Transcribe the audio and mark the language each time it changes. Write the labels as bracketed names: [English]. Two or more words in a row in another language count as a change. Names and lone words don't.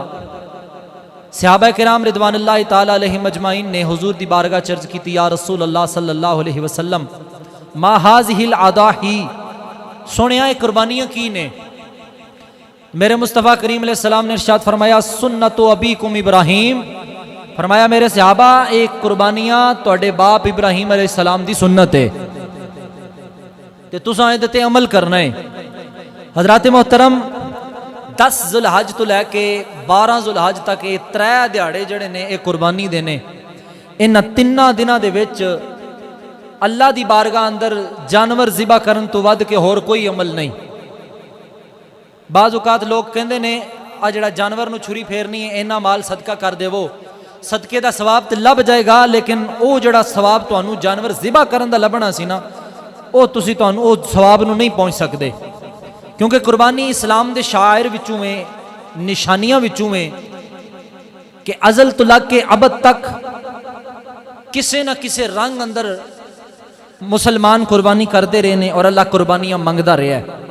[Punjabi] صحابہ کرام [Arabic] رضوان اللہ تعالی علیہم اجمعین [Punjabi] نے حضور دی بارگاہ چرج کی تھی، [Arabic] یا رسول اللہ صلی اللہ علیہ وسلم ما ہذہ الاضاحی، [Punjabi] سنیا یہ قربانیاں کی نے؟ میرے مصطفیٰ کریم [Arabic] علیہ السلام [Punjabi] نے ارشاد فرمایا [Arabic] سنت ابیکم ابراہیم، [Punjabi] فرمایا میرے صحابہ ایک قربانیاں تواڈے باپ ابراہیم [Arabic] علیہ السلام [Punjabi] دی سنت ہے تے تساں ایں تے عمل کرنا ہے۔ حضرات محترم، 10 ذوالحج تو لے کے 12 ذوالحج تک یہ 3 دیہاڑے جڑے نے یہ قربانی دینے، انہاں 3 دناں دے وچ اللہ دی بارگاہ اندر جانور ذبح کرن تو ود کے ہور کوئی عمل نہیں۔ بعض اوقات لوگ کہندے نے آ جڑا جانور نو چھری پھیرنی ہے اینا مال صدقہ کر دیو، صدقے دا ثواب تے لب جائے گا، لیکن او جڑا ثواب تانوں جانور ذبح کرن دا لبنا سی نا، او تسی تانوں او ثواب نو نہیں پہنچ سکدے، کیونکہ قربانی اسلام دے شاعر وچوں ہے، نشانیاں وچوں ہے کہ ازل تو لگ کے ابد تک کسے نہ کسے رنگ اندر مسلمان قربانی کردے رہے نے اور اللہ قربانیاں منگدا رہا ہے۔